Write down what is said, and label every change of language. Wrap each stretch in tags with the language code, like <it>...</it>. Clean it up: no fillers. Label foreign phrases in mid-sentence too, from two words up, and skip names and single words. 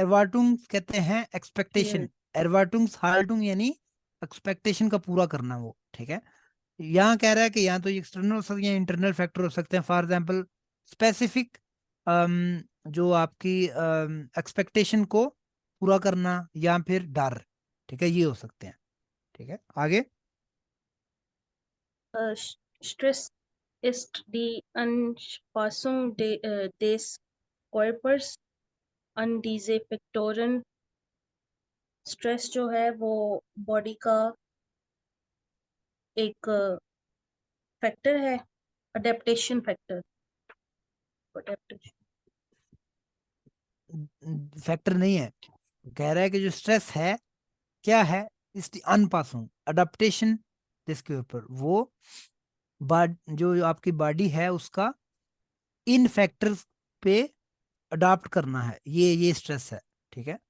<hi>एरवार्टुंग कहते हैं एक्सपेक्टेशन,</hi> <de>Erwartung Haltung</de> <hi>यानी एक्सपेक्टेशन का पूरा करना वो, ठीक है। यहाँ कह रहा है कि यहाँ तो एक्सटर्नल हो सकते हैं,</hi> <en>internal factor</en> <hi>हो सकते हैं।</hi> <en>for example specific,</en> <hi>जो आपकी एक्सपेक्टेशन को पूरा करना, या फिर डर, ठीक है, ये हो सकते हैं, ठीक है। आगे,</hi> <de>Stress ist die Anpassung des Körpers an diese Faktoren.</de> <hi>स्ट्रेस जो है वो बॉडी का एक फैक्टर है,</hi> <en>adaptation factor,</en> <hi>फैक्टर नहीं है, कह रहा है कि जो स्ट्रेस है क्या है, इसकी अनपासुंग अडेप्टेशन जिसके ऊपर वो जो आपकी बॉडी है उसका इन फैक्टर्स पे अडॉप्ट करना है, ये स्ट्रेस है, ठीक है।</hi>